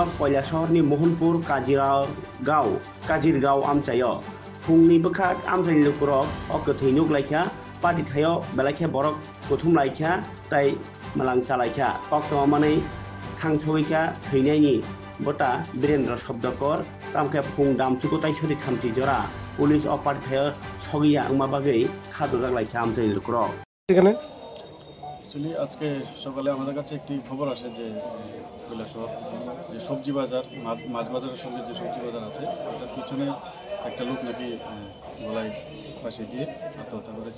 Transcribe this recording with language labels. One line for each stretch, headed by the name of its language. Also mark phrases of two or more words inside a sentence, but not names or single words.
Kok Borok: কৈलासहरनि मोहनपुर काजिरगाव आमचायाव फुंनि बोखार आमचायनि लुकुराव गोथै नुग्लायखा पाटिथायाव बेलायखा बरक बुथुमलायखा ताय मालां चालायखा अक्ट'मानै थांस'यखा थैनायनि बता बीरेन्द्र शब्दकर तामखे फुं दामचुगताय सरि खामति जरा पुलिस अपाटिथायाव সগিয়া উমাবাগেই খাদ্য জাগলাইছে আমচাইল লুকুরাও
Bangla: এখানে অ্যাকচুয়ালি আজকে সকালে আমাদের কাছে একটি খবর আসে যে কৈলাসহর যে সবজি বাজার মাছ বাজারের সঙ্গে যে সবজি বাজার আছে ওটার পিছনে একটা লোক নাকি গলায় ফাঁসি দিয়ে আত্মহত্যা করেছে।